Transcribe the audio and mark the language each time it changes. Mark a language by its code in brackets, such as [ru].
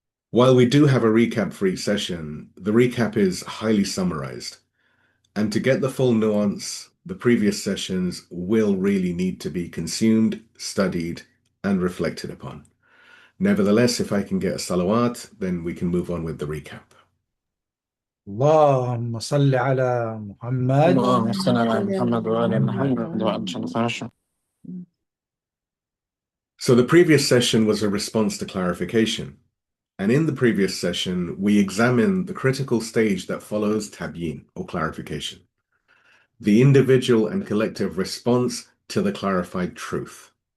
[en] While we do have a recap for each session, the recap is highly summarized. And to get the full nuance, the previous sessions will really need to be consumed, studied, and reflected upon. Nevertheless, if I can get a salawat, then we can move on with the recap. [ar] اللهم صل على محمد اللهم صل على محمد وآل محمد وعجل فرجه. [en] So the previous session was a response to clarification. And in the previous session, we examined the critical stage that follows tabyeen or clarification, the individual and collective response to the clarified truth.